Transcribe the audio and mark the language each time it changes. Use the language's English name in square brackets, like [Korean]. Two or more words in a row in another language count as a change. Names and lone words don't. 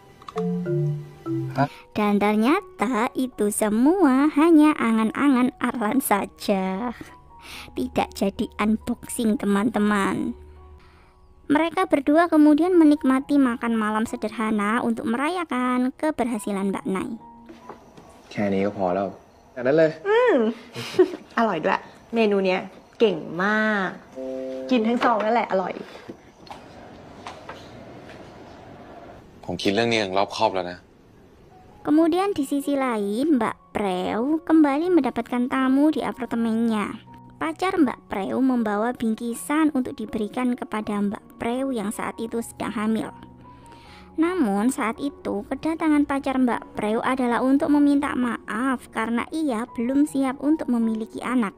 [Indonesian] dan ternyata itu semua hanya angan-angan Arlan saja. Tidak jadi unboxing teman-teman. Mereka berdua kemudian menikmati makan malam sederhana untuk merayakan keberhasilan Mbak Nai. [Thai] แค่นี้ก็พอแล้วแค่นั้นเลย อร่อยด้วย เมนูเนี้ยเก่งมาก กินทั้งซองนั่นแหละอร่อย ผมคิดเรื่องนี้อย่างรอบคอบแล้วนะ [Indonesian] Kemudian di sisi lain, Mbak Preu kembali mendapatkan tamu di apartemennya. Pacar Mbak Preu membawa bingkisan untuk diberikan kepada Mbak Preu yang saat itu sedang hamil. Namun saat itu kedatangan pacar Mbak Preu adalah untuk meminta maaf karena ia belum siap untuk memiliki anak.